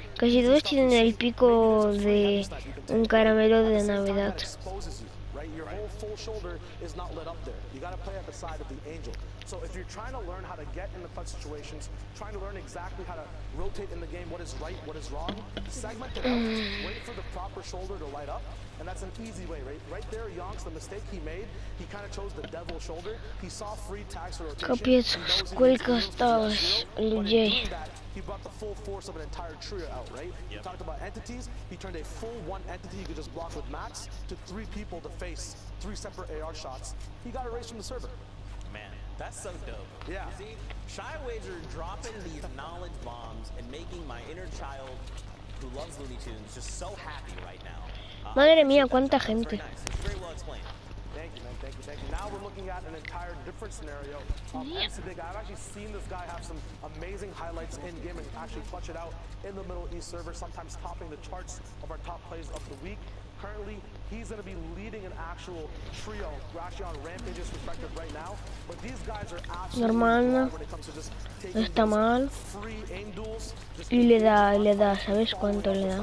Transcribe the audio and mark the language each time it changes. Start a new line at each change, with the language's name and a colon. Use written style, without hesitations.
Spanish: Casi todos tienen el pico de un caramelo de Navidad.
English: Your whole full shoulder is not lit up there. You got to play at the side of the angel. So if you're trying to learn how to get in the clutch situations, trying to learn exactly how to rotate in the game, what is right, what is wrong, segment it out, wait for the proper shoulder to light up, and that's an easy way, right? Right there, Yonks, the mistake he made, he kind of chose the devil shoulder. He saw free tags for rotation.
Russian: Капец, сколько осталось людей.
English: He brought the full force of an entire trio out, right? Yep. We talked about entities. He turned a full one entity you could just block with max to 3 people to face 3 separate AR shots. He got erased from the server. Man, that's so dope. Yeah. You see, Shy Wager dropping these knowledge bombs and making my inner child who loves Looney Tunes just so happy right now.
Spanish: Madre mía, cuánta gente.
English: Nice. It's very well explained. Thank you, man. Thank you, thank you. Now we're looking at an entire different scenario. I've actually seen this guy have some amazing highlights in game and actually clutch it out in the Middle East server, sometimes topping the charts of our top plays of the week. Currently, he's going to be leading an actual trio. We're actually on Rampage's perspective right now, but these guys are absolutely
Spanish: Normal,
English: when it comes to just taking
Spanish: está mal.
English: free aim duels.
Spanish: Y le da, ¿sabes cuánto le da?